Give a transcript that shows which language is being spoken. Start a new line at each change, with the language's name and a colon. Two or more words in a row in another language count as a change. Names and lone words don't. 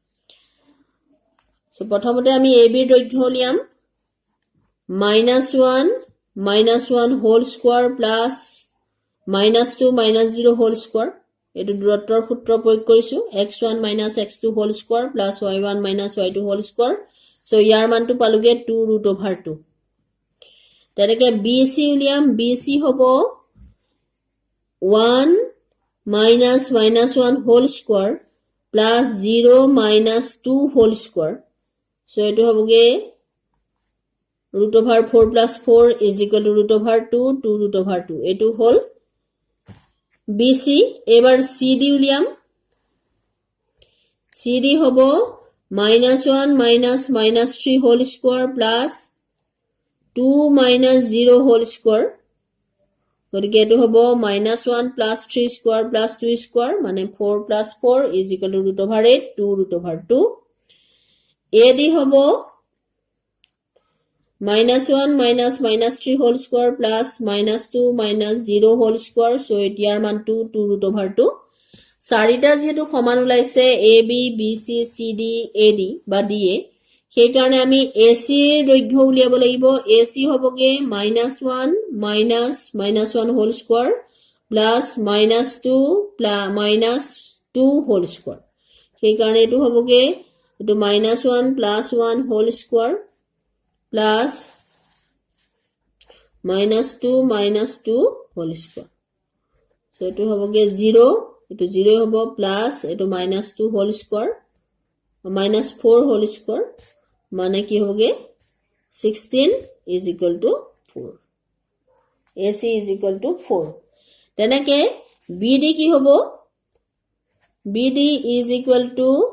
Assamese: সো প্ৰথমতে আমি ab ৰ দৈৰ্ঘ্য উলিয়াম -1
English: whole square plus -2 -0 whole square
Assamese: এটো দূৰত্বৰ সূত্ৰ প্ৰয়োগ কৰিছো x1 x2
English: whole square plus y1 y2 whole square so
Assamese: ইয়াৰ মানটো পালোগে 2√2 তেনেকে BC উলিয়াম BC হ'ব 1
English: -1 whole square plus 0 -2 whole square so
Assamese: এটো হ'বগে
English: √4 plus 4 is equal to √2 2√2
Assamese: এটো হল BC এবাৰ CD উলিয়াম
English: CD হ'ব -1 -3 whole square plus 2 -0 whole square
Assamese: গতিকে এটো হ'ব
English: -1 plus 3 স্কয়াৰ plus 2 স্কয়াৰ মানে 4 plus 4 is equal to √8 2√2 AD হ'ব
Assamese: -1 -3
English: whole square plus -2 -0 whole square so
Assamese: এতিয়াৰ মানটো 2√2 চাৰিটা যেহেতু সমান ওলাইছে AB BC CD AD বা DA সেই কাৰণে আমি AC ৰ দৈৰ্ঘ্য উলিয়াব লাগিব AC হ'বগে -1 -1
English: whole square plus
Assamese: -2 2
English: whole square
Assamese: সেই কাৰণে এটো হ'বগে এটো -1 + 1
English: whole square plus -2 -2 whole square so
Assamese: এটো হ'বগে 0 এটো 0 হ'ব
English: plus eto -2 whole square -4 whole square
Assamese: মানে কি হ'বগে
English: 16 is equal to 4 AC is equal to 4
Assamese: তেনেকে BD কি হ'ব
English: BD is equal to